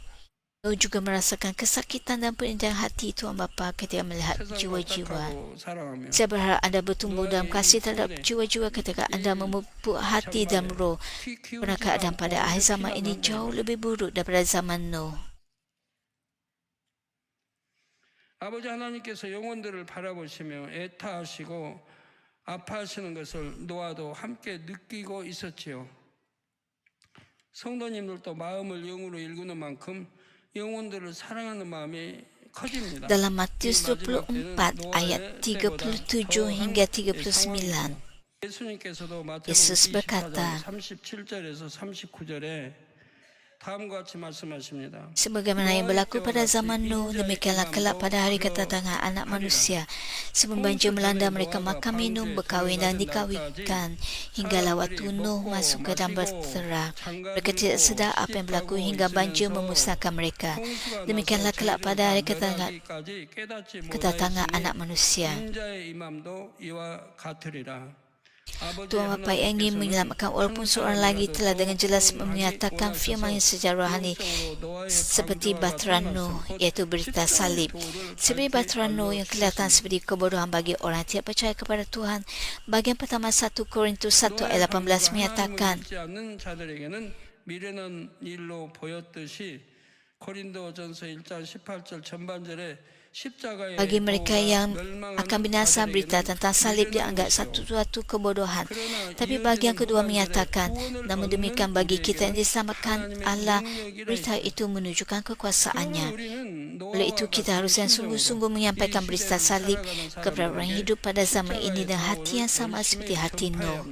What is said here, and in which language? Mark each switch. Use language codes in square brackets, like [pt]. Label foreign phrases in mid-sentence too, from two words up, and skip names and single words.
[ms] Nuh juga merasakan kesakitan dan penindahan hati Tuhan Bapa ketika melihat jiwa-jiwa. Saya berharap anda bertumbuh dalam kasih terhadap jiwa-jiwa ketika anda memupuk hati dan roh. Kerana keadaan pada akhir zaman ini jauh lebih buruk daripada zaman Nuh. [ko] 아버지 하나님께서 영혼들을 바라보시며 애타하시고 아파하시는 것을 노아도 함께 느끼고 있었지요. 성도님들도 마음을 영으로 일구는 만큼 영혼들을 사랑하는 마음이 커집니다. [ms] Dalam Matius 24 ayat 37 hingga 39, Yesus berkata, [ko] 37절에서 39절에 다음과 같이 말씀하십니다. [ms] sebagaimana yang berlaku pada zaman Nuh, demikianlah kelak pada hari kedatangan anak manusia. Sebelum banjir melanda mereka makan minum, berkahwin dan dikahwinkan, hinggalah waktu Nuh masuk ke dalam bahtera. Mereka tidak sedar apa yang berlaku hingga banjir memusnahkan mereka. Demikianlah kelak pada hari kedatangan anak manusia. Tuhan Bapa yang ingin menyelamatkan walaupun seorang lagi telah dengan jelas menyatakan firman yang secara rohani seperti bahtera Nuh, iaitu berita salib. Seperti bahtera Nuh yang kelihatan seperti kebodohan bagi orang yang tidak percaya kepada Tuhan. Bagian pertama 1 Korintus 1 ayat 18 menyatakan, [ko] 미래는 일로 보였듯이 고린도전서 1장 18절 전반절에 [ms] bagi mereka yang akan binasa, berita tentang salib dianggap satu-satu kebodohan. Tapi bagian kedua menyatakan, namun demikian bagi kita yang diselamatkan Allah, berita itu menunjukkan kekuasaannya. Oleh itu kita harus yang sungguh-sungguh menyampaikan berita salib kepada orang hidup pada zaman ini dengan hati yang sama seperti hati Nuh.